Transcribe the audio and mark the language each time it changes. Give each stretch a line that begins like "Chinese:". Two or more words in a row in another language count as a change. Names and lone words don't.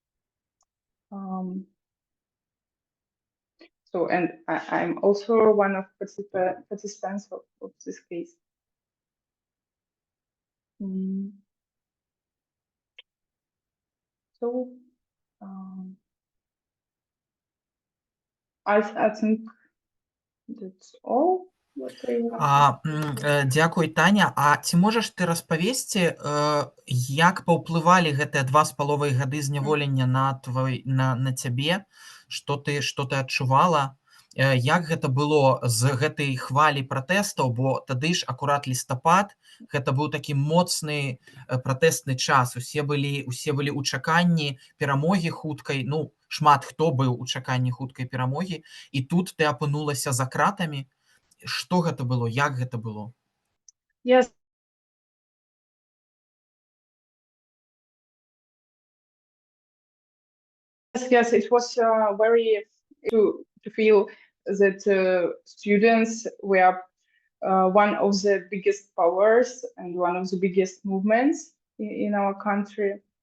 English: So, and I'm also one of participants of this case. So, I think that's all.
Belarusian: Дзякуй, Таня. А ці можаш ты распавесці, як паўплывалі гэтыя 2,5 гады зняволення на цябе, што ты адчувала, як гэта было з гэтай хвалі пратэстаў, бо тады ж акурат лістапад, гэта быў такі моцны пратэстны час, усе былі ў чаканні перамогі хуткай, ну, шмат хто быў у чаканні хуткай перамогі, і тут ты апынулася за кратамі. Што гэта было? Як гэта было?
English: Yes. Yes, it was very to feel that students were one of the biggest powers and one of the biggest movements in our country.